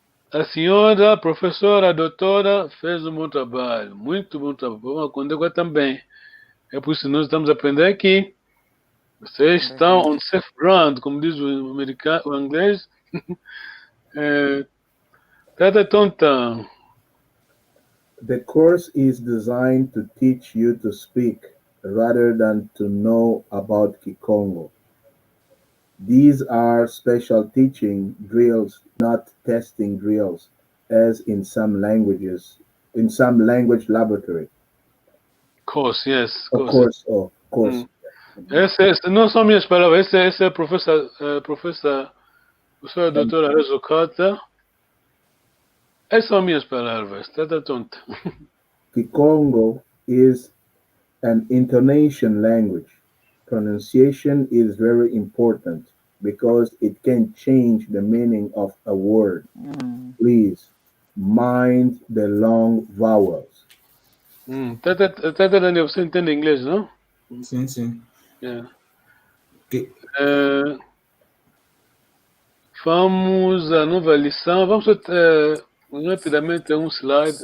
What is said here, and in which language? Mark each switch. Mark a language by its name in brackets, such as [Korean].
[Portuguese] A senhora, a professora, a doutora, fez um bom trabalho. Muito bom trabalho. Vamos acontecer também. É por isso que nós estamos aprendendo aqui. Vocês estão [English] on safe ground, [Portuguese] como diz o americano, o inglês. [Kongo] Tata tonta. [English] The course is designed to teach you to speak rather than to know about Kikongo. These are special teaching drills, not testing drills, as in some languages, in some language laboratory. Course, yes. Of course. [Portuguese] Essa não são minhas palavras, essa é a professora doutora Rezocata. Essas são minhas palavras, [Kongo] tata tonta. [English] Kikongo is an intonation language. Pronunciation is very important because it can change the meaning of a word. Please mind the long vowels. [Portuguese] Tata Daniel, você entende inglês, não? Sim. [English] Yeah. [Portuguese] Vamos à nova lição. Vamos rapidamente um slide.